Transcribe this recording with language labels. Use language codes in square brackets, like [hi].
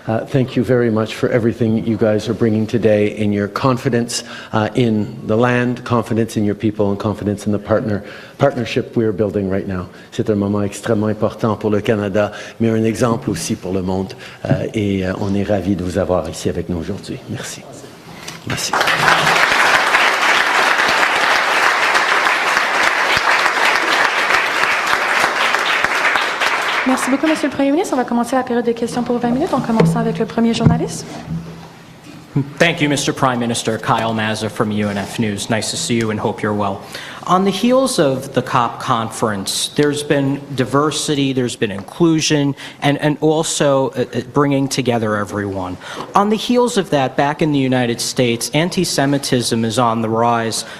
[en] Thank you very much for everything you guys are bringing today, in your confidence in the land, confidence in your people, and confidence in the partnership we are building right now. [fr] C'est un moment extrêmement important pour le Canada, mais un exemple aussi pour le monde. Et on est ravis de vous avoir ici avec nous aujourd'hui. Merci. Merci. Merci beaucoup, Monsieur le Premier ministre. On va commencer la période de questions pour 20 minutes, en commençant avec le premier journaliste. [en] Thank you, Mr. Prime Minister. Kyle Mazza from UNF News. Nice to see you and hope you're well. On the heels of the COP conference, there's been diversity, there's been inclusion, and also bringing together everyone. On the heels of that, back in the United States, anti-Semitism is on the rise.